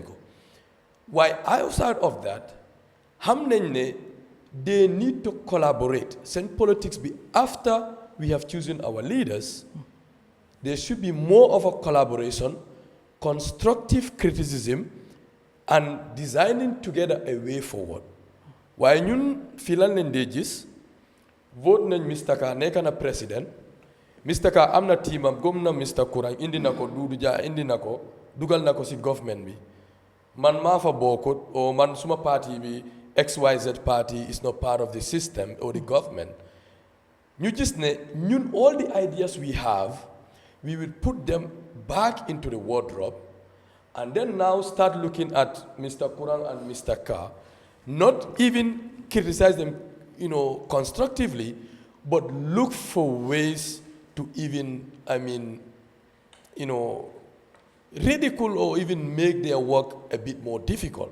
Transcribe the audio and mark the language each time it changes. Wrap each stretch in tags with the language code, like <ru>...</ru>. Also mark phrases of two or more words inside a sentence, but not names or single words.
<en>Why outside of that, they need to collaborate. Send politics be after we have chosen our leaders, there should be more of a collaboration, constructive criticism, and designing together a way forward.</en> <wo>Waaye ñun fii lan leen dee gis vote nañ Mr. Ka nekk na président Mr. Ka am na tiimam gom na Mr. Kurang indi na ko Dudu Jah indi na ko dugal na ko si government bi man maa fa bokkut o man suma party bi</wo> <en>XYZ party is not part of the system or the government</en> <wo>ñu gis ne ñun</wo> <en>all the ideas we have we will put them back into the wardrobe and then now start looking at Mr. Kurang and Mr. Ka. Not even criticize them, constructively, but look for ways to even, ridicule or even make their work a bit more difficult.</en>